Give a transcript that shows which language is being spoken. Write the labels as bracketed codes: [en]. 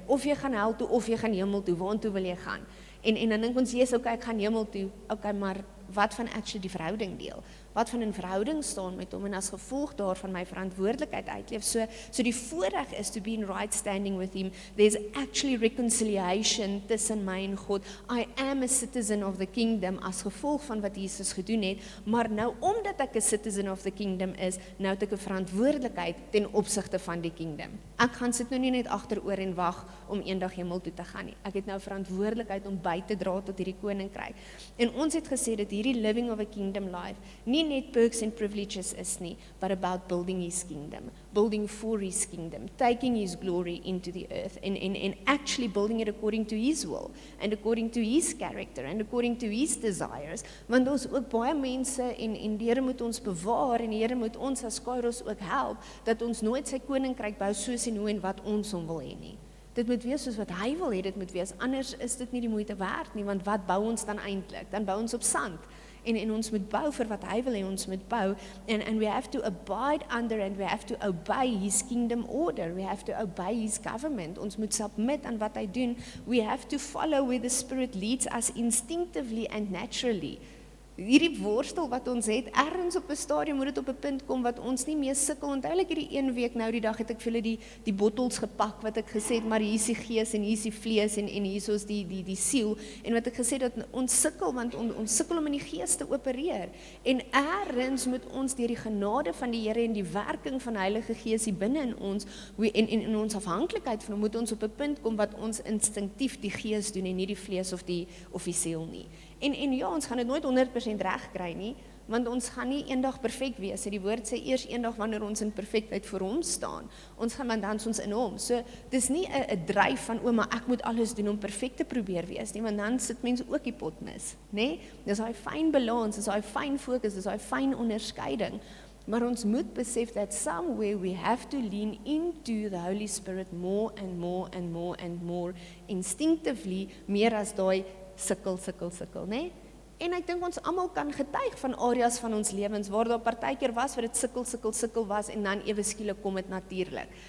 [af] Of jy gaan hel toe, of jy gaan hemel toe, waartoe wil jy gaan? En dan dink ons, yes, okay, ek gaan hemel toe, okay, maar wat van actually die verhouding deel? Wat van in verhouding staan met hom, en as gevolg daarvan my verantwoordelikheid uitleef. So die voorreg is [en] to be in right standing with him. There's actually reconciliation [af] tussen my en God. [en] I am a citizen of the kingdom, [af] as gevolg van wat Jesus gedoen het, maar nou, omdat ek 'n [en] citizen of the kingdom [af] is, nou het ek 'n verantwoordelikheid ten opsigte van die kingdom. Ek gaan sit nou nie net agteroor en wag om eendag hemel toe te gaan nie. Ek het nou verantwoordelikheid om by te dra tot hierdie koninkryk. En ons het gesê dat hierdie [en] living of a kingdom life [af] nie net [en] perks and privileges [af] is nie, [en] but about building his kingdom, building for his kingdom, taking his glory into the earth, and actually building it according to his will, and according to his character, and according to his desires, [af] want ons ook baie mense, en die Here moet ons bewaar, en die Here moet ons as Kairos ook help, dat ons nooit sy koninkryk bou soos en hoe en wat ons hom wil hê nie. Dit moet wees soos wat hy wil hê, dit moet wees, anders is dit nie die moeite werd nie, want wat bou ons dan eintlik? Dan bou ons op sand. En ons moet bou vir wat hy wil hê ons moet bou, [en] and we have to abide under, and we have to obey his kingdom order, we have to obey his government, [af] ons moet submit aan wat hy doen, [en] we have to follow where the Spirit leads us instinctively and naturally. [af] Hierdie worstel wat ons het, ergens op 'n stadium moet dit op 'n punt kom wat ons nie meer sukkel. Onthou ek hierdie een week nou die dag het ek vir hulle die bottels gepak wat ek gesê het, maar hier is die gees en hier is die vlees en hier is die siel, en wat ek gesê dat ons sukkel, want ons sukkel om in die gees te opereer, en ergens moet ons deur die genade van die Here en die werking van die Heilige Gees hier binne in ons, en in ons afhanklikheid van hom, moet ons op 'n punt kom wat ons instinktief die gees doen en nie die vlees of die siel nie. En ja, ons gaan dit nooit 100% reg kry nie, want ons gaan nie eendag perfek wees. Die woord sê eers eendag wanneer ons in perfektheid voor hom staan. Ons gaan dan ons in hom. So dis nie 'n dryf van maar ek moet alles doen om perfek te probeer wees nie, want dan sit mense ook die pot mis, nê? Dis daai fyn balans, dis daai fyn fokus, dis daai fyn onderskeiding. Maar ons moet besef [en] that somewhere we have to lean into the Holy Spirit more and more and more and more instinctively, [af] meer as daai sukkel, né? En ek dink ons almal kan getuig van areas van ons lewens waar daar partykeer was waar dit sukkel was, en dan ewe skielik kom dit natuurlik.